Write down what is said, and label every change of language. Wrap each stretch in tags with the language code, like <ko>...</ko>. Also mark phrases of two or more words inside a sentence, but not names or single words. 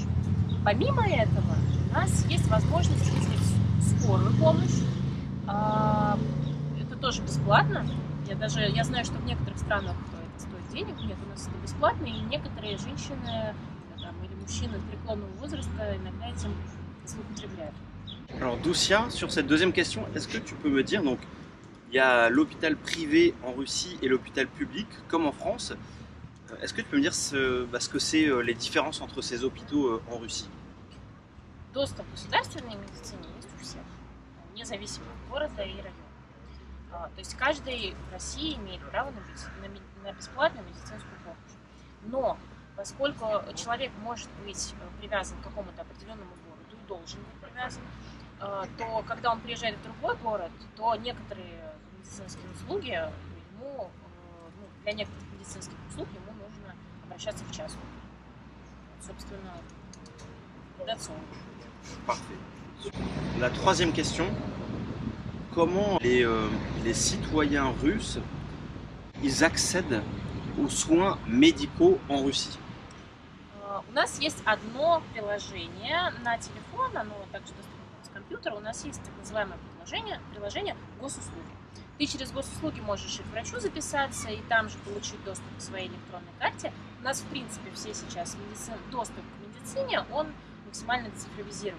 <ru>Помимо этого, у нас есть возможность вызвать скорую помощь. Это тоже бесплатно. Я знаю, что в некоторых странах это стоит денег. Нет, у нас это бесплатно. И некоторые женщины или мужчины преклонного возраста иногда этим злоупотребляют.</ru> <fr>Alors Doucia, sur cette deuxième question, est-ce que tu peux me dire, donc il y a l'hôpital privé en Russie et l'hôpital public comme en France. Est-ce que tu peux me dire ce que c'est les différences entre ces hôpitaux en Russie?</fr> <ru>Доступ к государственной медицине есть у всех, независимо от города и района. То есть каждый в России имеет право на бесплатную медицинскую помощь. Но поскольку человек может быть привязан к какому-то определенному городу и должен быть привязан, то когда он приезжает в другой город, то некоторые медицинские услуги для некоторых медицинских услуг ему нужно обращаться в частную. Собственно,</ru> <en>that's all.</en> <fr>Parfait. La troisième question, comment les citoyens russes ils accèdent aux soins médicaux en Russie?</fr> <ru>У нас есть одно приложение на телефон, оно также доступно с компьютера. У нас есть так называемое приложение госуслуги. Ты через госуслуги можешь и к врачу записаться, и там же получить доступ к своей электронной карте. У нас, в принципе, все сейчас доступ к медицине, он максимально децифровизирован.</ru>